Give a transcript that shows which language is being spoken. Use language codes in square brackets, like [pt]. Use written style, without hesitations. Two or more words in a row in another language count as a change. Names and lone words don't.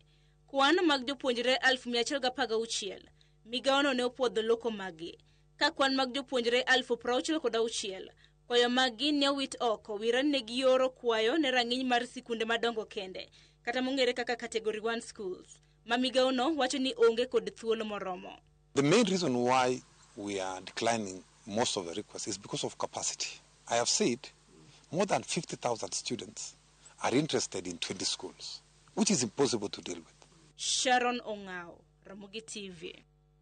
[luo] Kwan mag jopuonjre 116,000, migawono ne opuodho loko magi. Ka kwan mag jopuonjre 66,000, kwayo magi ne owit oko wirani ne gioro kwayo ne rang'iny mar sikunde madongo kende, kata mong'ere kaka [en] category 1 schools, [luo] ma migawono wacho ni onge kod thuolo moromo. [en] The main reason why we are declining most of the requests is because of capacity. I have said more than 50,000 students are interested in 20 schools, which is impossible to deal with. Sharon Ong'ao, Ramogi TV.